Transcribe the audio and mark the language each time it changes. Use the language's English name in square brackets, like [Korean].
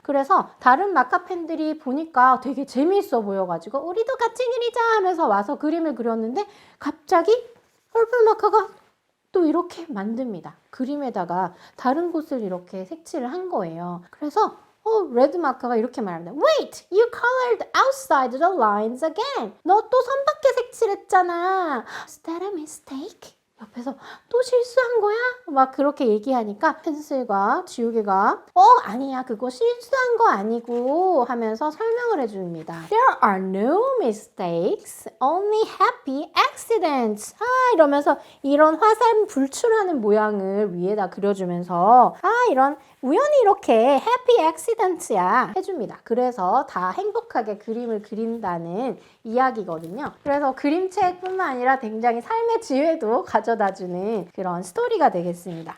[Korean] 그래서 다른 마카펜들이 보니까 되게 재미있어 보여가지고 우리도 같이 그리자 하면서 와서 그림을 그렸는데 갑자기 퍼플 마카가 또 이렇게 만듭니다. 그림에다가 다른 곳을 이렇게 색칠을 한 거예요. 그래서 레드 마커가 이렇게 말합니다. [English] Wait, you colored outside the lines again. [Korean] 너 또 선밖에 색칠했잖아. [English] Is that a mistake? [Korean] 옆에서 또 실수한 거야? 막 그렇게 얘기하니까 펜슬과 지우개가 아니야, 그거 실수한 거 아니고 하면서 설명을 해줍니다. [English] There are no mistakes, only happy accidents. [Korean] 이러면서 이런 화살 불출하는 모양을 위에다 그려주면서 이런 우연히 이렇게 [English] happy accidents [Korean] 야 해줍니다. 그래서 다 행복하게 그림을 그린다는 이야기거든요. 그래서 그림책뿐만 아니라 굉장히 삶의 지혜도 가져다주는 그런 스토리가 되겠습니다.